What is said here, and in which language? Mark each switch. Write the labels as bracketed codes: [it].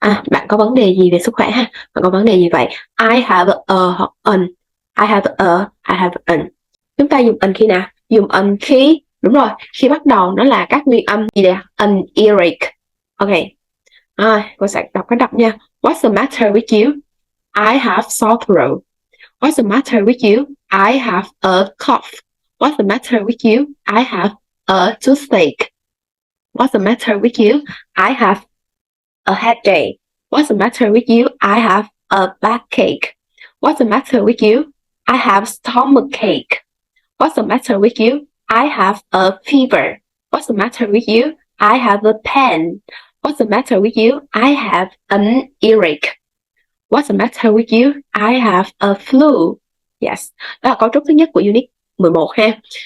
[vi] Bạn có vấn đề gì về sức khỏe ha? Bạn có vấn đề gì vậy? [en] I have a [vi] hoặc an. [en] I have a, I have an. [vi] Chúng ta dùng an khi nào? Dùng an khi, đúng rồi, khi bắt đầu nó là các nguyên âm gì đây? An, earache. Ok. Cô sẽ đọc cái đọc nha. [en] What's the matter with you? I have sore throat. What's the matter with you? I have a cough. What's the matter with you? I have a toothache. What's the matter with you? I have a headache. What's the matter with you? I have a backache. What's the matter with you? I have stomachache. What's the matter with you? I have a fever. What's the matter with you? I have a pain. What's the matter with you? I have an earache. What's the matter with you? I have a flu. Yes. [vi] Đó là cấu trúc thứ nhất của Unit 11 ha.